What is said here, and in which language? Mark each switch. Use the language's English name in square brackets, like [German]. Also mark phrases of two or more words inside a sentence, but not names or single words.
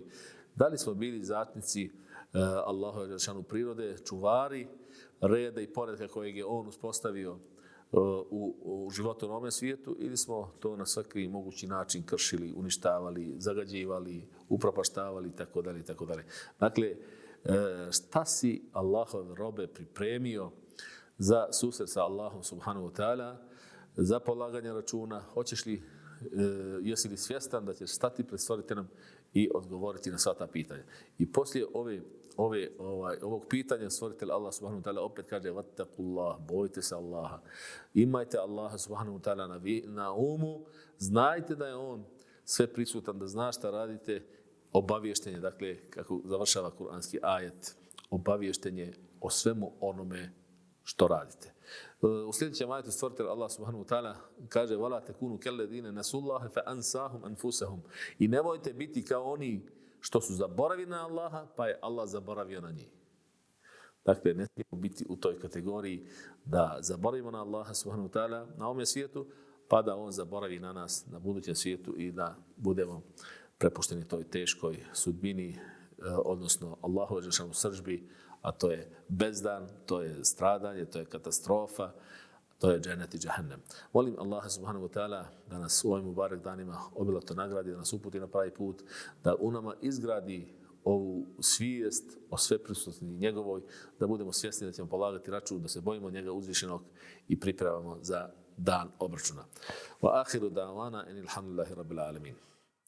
[Bosnian] Da li smo bili zatnici Allahove dželešanu prirode, čuvari reda i poretka kojeg je on uspostavio u životu na ovom svijetu, ili smo to na svaki mogući način kršili, uništavali, zagađivali, upropaštavali itd. itd. Dakle, šta si Allahove robe pripremio za susret sa Allahom [Arabic] سبحانه وتعالى, [Bosnian] za polaganje računa? Jesi li svjestan da ćeš stati pred stvoriteljem i odgovoriti na sva ta pitanja? I poslije ovog pitanja stvoritelj Allah [Arabic] سبحانه وتعالى [Bosnian] opet kaže vattakullah, bojte se Allaha, imajte Allaha [Arabic] سبحانه وتعالى [Bosnian] na umu, znajte da je on sve prisutan, da zna šta radite, obaviještenje, dakle, kako završava kuranski ajet, obaviještenje o svemu onome što radite. U sljedećem ajetu stvoritelj Allah [Arabic] سبحانه وتعالى [Bosnian] kaže [Arabic] وَلَا تَكُونُوا كَلَّذِينَ نَسُوا اللَّهَ فَأَنْسَاهُمْ أَنْفُسَهُمْ. [Bosnian] I nemojte biti kao oni što su zaboravili na Allaha, pa je Allah zaboravio na njih. Dakle, ne smijemo biti u toj kategoriji da zaboravimo na Allaha [Arabic] سبحانه وتعالى [Bosnian] na ovom svijetu, pa da on zaboravi na nas na budućem svijetu i da budemo prepušteni toj teškoj sudbini, odnosno Allahove dželešanu srdžbi, a to je bezdan, to je stradanje, to je katastrofa, to je džennet i džehennem. Molim Allaha [Arabic] سبحانه وتعالى [Bosnian] da nas u ovim mubarek danima obilato nagradi, da nas uputi na pravi put, da u nama izgradi ovu svijest o sveprisutnosti njegovoj, da budemo svjesni da ćemo polagati račun, da se bojimo njega uzvišenog i pripremamo za dan obračuna. [Arabic] وآخر دعوانا أن الحمد لله رب العالمين.